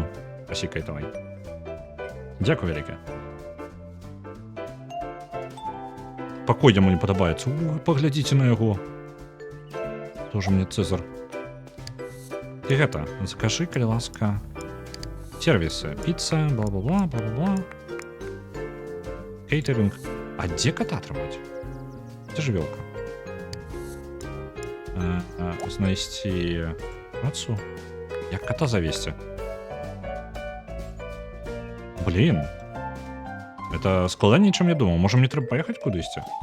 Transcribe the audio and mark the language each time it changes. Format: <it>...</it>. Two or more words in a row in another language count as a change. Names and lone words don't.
<be>Пасікай давай. Дзякуй вялікае. Пакой яму не падабаецца. Паглядзіце на яго.</be> <ru>Тоже мне Цезар.</ru> <be>І гэта, закажы, калі ласка, сервісы. Піца, бла-бла-бла, бла-бла-бла. Кейтеринг. А дзе кота атрымаць? Дзе жывёлка? Знайсці працу. Як кота завесці? Блин. Это складаней, чым я думаў. Можа, мне трэба паехаць кудысьці?</be>